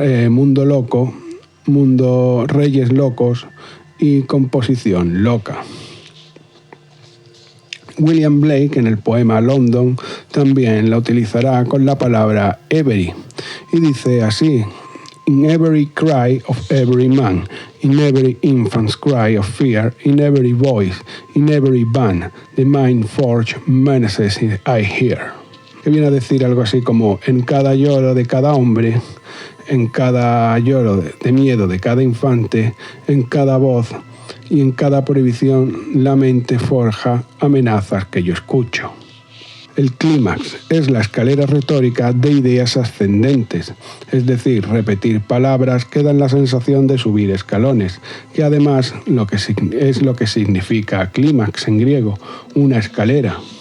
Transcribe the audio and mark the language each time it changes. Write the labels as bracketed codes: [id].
[es] Mundo loco, reyes locos y composición loca. William Blake, en el poema London, también la utilizará con la palabra every y dice así: [en] In every cry of every man, in every infant's cry of fear, in every voice, in every band, the mind-forged menaces I hear. [es] Que viene a decir algo así como: en cada lloro de cada hombre, en cada lloro de miedo de cada infante, en cada voz y en cada prohibición la mente forja amenazas que yo escucho. El clímax es la escalera retórica de ideas ascendentes, es decir, repetir palabras que dan la sensación de subir escalones, que además es lo que significa clímax en griego, una escalera.